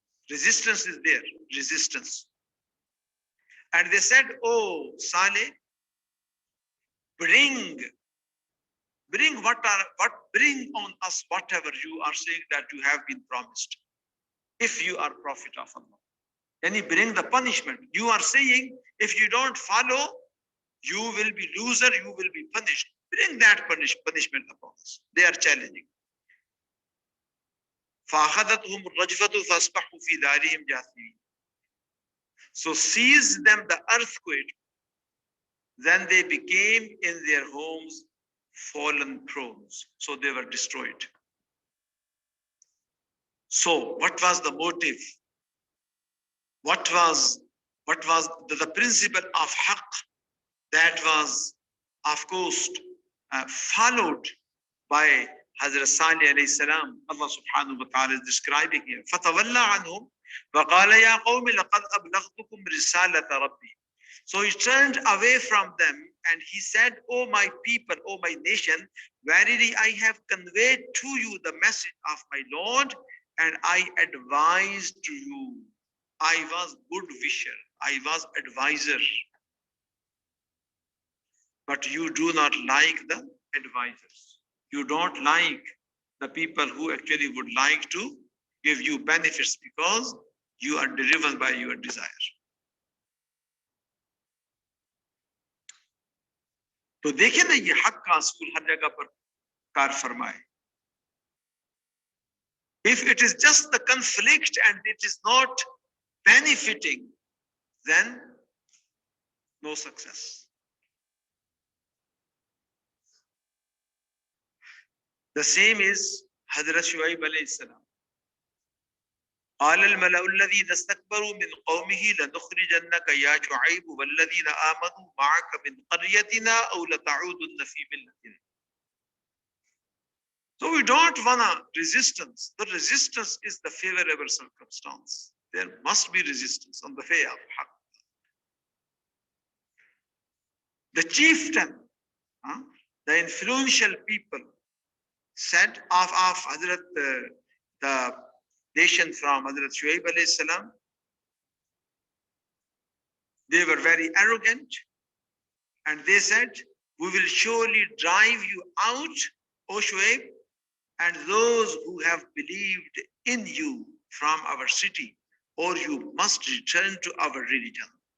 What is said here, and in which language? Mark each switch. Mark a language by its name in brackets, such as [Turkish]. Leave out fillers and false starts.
[English] Resistance is there, resistance. And they said, oh Saleh, bring on us whatever you are saying that you have been promised, if you are prophet of Allah. And he bring the punishment. You are saying, if you don't follow, you will be loser, you will be punished. Bring that punishment upon us. They are challenging. [Arabic] فَأَخَذَتْهُمُ الرَّجْفَةُ فَأَصْبَحُوا فِي دَارِهِمْ جَاثِمِينَ. [English] So seized them the earthquake, then they became in their homes fallen thrones. So they were destroyed. So what was the motive? What was the principle of Haqq that was, of course, followed by Hazrat Salih alayhi salam? Allah subhanahu wa ta'ala is describing here. [Arabic] فَتَوَلَّى عَنْهُمْ وَقَالَ يَا قَوْمِ لَقَدْ أَبْلَغْتُكُمْ رِسَالَةَ رَبِّي. [English] So he turned away from them and he said, "O my people, O my nation, verily I have conveyed to you the message of my Lord, and I advised to you." I was good wisher, I was advisor. But you do not like the advisors. You don't like the people who actually would like to give you benefits because you are driven by your desire. [Hindi] तो देखें ना, ये हक का असूल हर जगह पर car फरमाए. [English] If it is just the conflict and it is not benefiting, then no success. The same is Hazrat Shuaib alayhi salam. [Arabic] قال الملأ الذين استكبروا من قومه لنخرجنك يا شعيب والذين آمنوا معك من قريتنا أو لتعودن في ملتنا. [English] So we don't want resistance. The resistance is the favorable circumstance. There must be resistance on the way of Haqq. The chieftain, the influential people said of Hazrat, the nation from Hazrat Shuaib alayhi salam, they were very arrogant and they said, "We will surely drive you out, O Shuaib, and those who have believed in you from our city, or you must return to our religion."